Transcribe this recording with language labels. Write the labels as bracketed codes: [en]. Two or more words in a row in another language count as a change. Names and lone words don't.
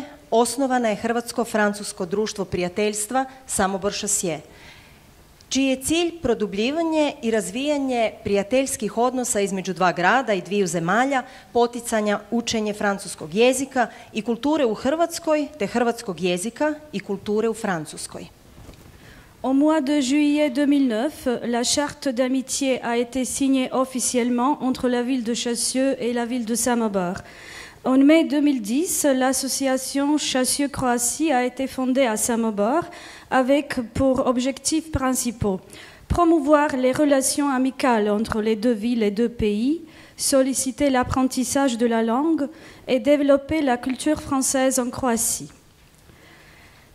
[hr] osnovana je Hrvatsko-francusko društvo prijateljstva Samobor Chassieux, čiji je cilj produbljivanje i razvijanje prijateljskih odnosa između dva grada i dviju zemalja, poticanja učenje francuskog jezika i kulture u Hrvatskoj, te hrvatskog jezika i kulture u Francuskoj. [fr] Au mois de juillet 2009, la charte d'amitié a été signée officiellement entre la ville de Chassieux et la ville de Samobor. En mai 2010, l'association Chassieux-Croatie a été fondée à Samobor avec pour objectifs principaux promouvoir les relations amicales entre les deux villes et deux pays, solliciter l'apprentissage de la langue et développer la culture française en Croatie.